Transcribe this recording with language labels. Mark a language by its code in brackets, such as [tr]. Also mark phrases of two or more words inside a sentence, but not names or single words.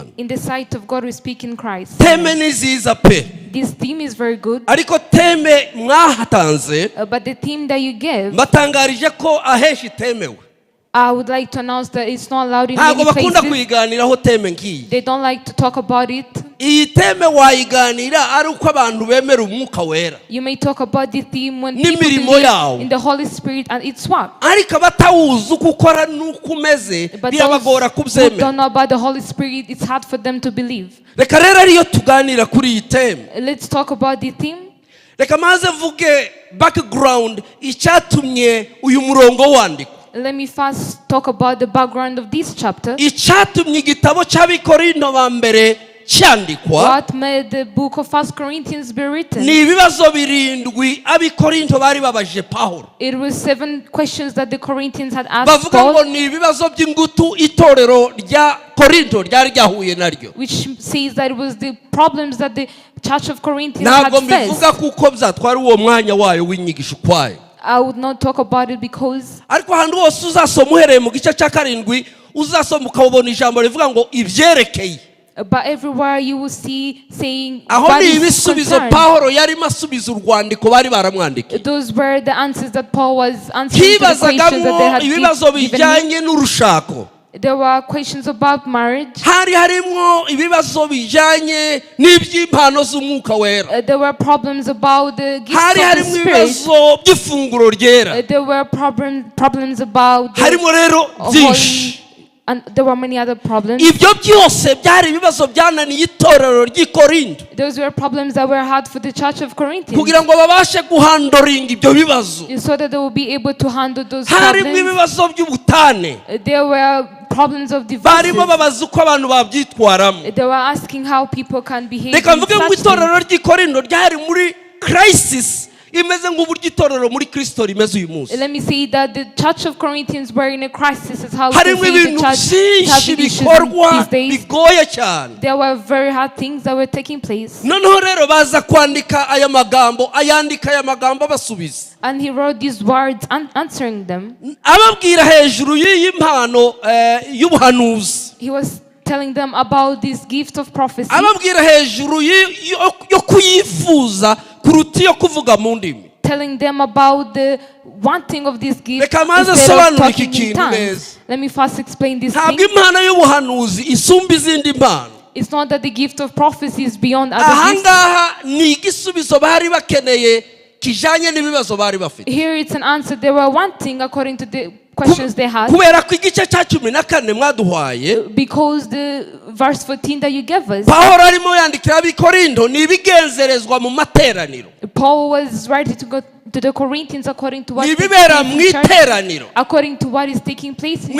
[en] In the sight of God we speak in Christ. [rw] Teme ni nziza pe, [en] This theme is very good, [rw] ariko teme mwahatanze [en] but the theme that you gave, [rw] mbatangarije ko aheshi itemewe. [en] I would like to announce that it's not allowed in [rw] Ntabwo [en] many [rw] bakunda [en] places. [rw] kuyiganiraho teme ngiyi. [en] They don't like to talk about it. [rw] Iyi teme wayiganira ari uko abantu bemera umwuka wera, [en] You may talk about the theme when people [rw] n'imirimo [en] believe [rw] yawo, [en] in the Holy Spirit and its work. [rw] ariko abatawuzi uko ukora n'uko umeze [en] But [rw] birabagora [en] those who [rw] kubyemera. [en] don't know about the Holy Spirit, it's hard for them to believe. [rw] Reka rero ariyo tuganira kuri iyi teme. [en] Let's talk about the theme. [rw] Reka maze mvuge background icyatumye uyu murongo wandikwa, [en] Let me first talk about the background of this chapter. [rw] icyatumye igitabo cy'Abikorinto ba mbere cyandikwa. [en] What made the book of 1 Corinthians be written? [rw] Ni ibibazo birindwi Abikorinto bari babaje Pawulo, [en] It was 7 questions that the Corinthians had asked [rw] bavuga ngo [en] Paul, [rw] ni ibibazo by'ingutu itorero rya Korinto ryari ryahuye naryo. [en] which says that it was the problems that the church of Corinthians [rw] Ntabwo [en] had [rw] mbivuga [en] faced. [rw] kuko byatwara uwo mwanya wayo w'inyigisho ukwayo, [en] I would not talk about it because [rw] ariko ahantu hose uzasoma uhereye mu gice cya 7 uzasoma ukabona ijambo rivuga ngo ibyerekeye. [en] but everywhere you will see saying [rw] Aho [en] what [rw] ni [en] is [rw] ibisubizo [en] concerned. [rw] Pawulo yarimo asubiza urwandiko bari baramwandikiye. [en] Those were the answers that Paul was answering to the questions that they [rw] Hibazagamo [en] had [rw] ibibazo [en] given him. [rw] bijyanye n'urushako, [en] There were questions about marriage. [rw] hari harimo ibibazo bijyanye n'iby'impano z'umwuka wera, [en] There were problems about the gifts [rw] hari [en] of the [rw] harimo [en] Spirit. [rw] ibibazo by'ifunguro ryera, [en] There were problems about the [rw] harimo rero byinshi. [en] holy, and there were many other problems. [rw] Ibyo byose byari ibibazo byananiye itorero ry'i Korinto [en] Those were problems that were hard for the church of Corinthians, [rw] kugira ngo babashe guhandoringa ibyo bibazo. [en] so that they will be able to handle those [rw] Harimo [en] problems. [rw] ibibazo by'ubutane, [en] There were problems of [rw] barimo [en] divorces. [rw] babaza uko abantu babyitwaramo. [en] They were asking how people can behave [rw] Reka [en] in [rw] mvuge ngo [en] such [rw] itorero [en] things. [rw] ry'i Korinto ryari muri crisis imeze nk'uburyo itorero muri Kristo rimeze uyu munsi. [en] Let me say that the church of Corinthians were in a crisis. Is how we [rw] Harimo [en] say the [rw] ibintu [en] church is [rw] byinshi [en] having issues [rw] bikorwa [en] these days. [rw] bigoye cyane. [en] There were very hard things that were taking place. [rw] Noneho rero baza kwandika aya magambo, ayandika aya magambo abasubiza, [en] And he wrote these words answering them. [rw] ababwira hejuru y'iyi mpano y'ubuhanuzi, [en] He was telling them about this gift of prophecy, [rw] ababwira hejuru yo kuyifuza kuruta iyo kuvuga mu ndimi. [en] telling them about the wanting of this gift [rw] Reka maze [en] instead of [rw] asobanure [en] talking [rw] iki [en] in [rw] kintu neza. [en] tongues. Let me first explain this [rw] Ntabwo [en] thing. [rw] impano y'ubuhanuzi isumba izindi mpano. [en] It's not that the gift of prophecy is beyond other gifts. [rw] Ahangaha ni igisubizo bari bakeneye kijanye n'ibibazo bari bafite, [en] Here it's an answer they were wanting according to the questions they had. [rw] kubera ko igice cya 14 mwaduhaye [en] Because the verse 14 that you gave us, [rw] Pawulo arimo yandikira Abikorinto ni ibigenzerezwa mu materaniro, [en] Paul was writing to go to the Corinthians according to what [rw] ni [en] takes [rw] ibibera [en] place [rw] mu [en] in church, [rw] iteraniro. [en] according to what is taking place in